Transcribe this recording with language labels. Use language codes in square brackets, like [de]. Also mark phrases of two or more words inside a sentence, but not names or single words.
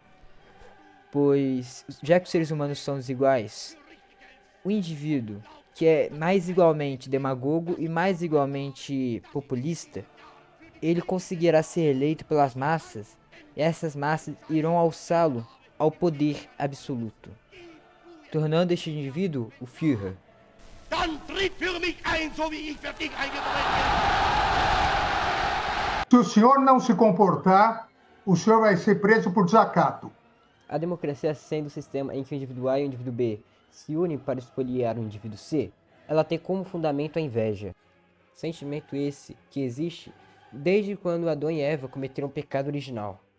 [pt] Pois, já que os seres humanos são desiguais, o indivíduo que é mais igualmente demagogo e mais igualmente populista, ele conseguirá ser eleito pelas massas, e essas massas irão alçá-lo ao poder absoluto, tornando este indivíduo o Führer. [de] Dann tritt für mich ein, so wie ich für dich eingetreten bin. [pt] Se o senhor não se comportar, o senhor vai ser preso por desacato. A democracia, sendo um sistema em que o indivíduo A e o indivíduo B se unem para espoliar o indivíduo C, ela tem como fundamento a inveja. Sentimento esse que existe desde quando Adão e Eva cometeram o pecado original.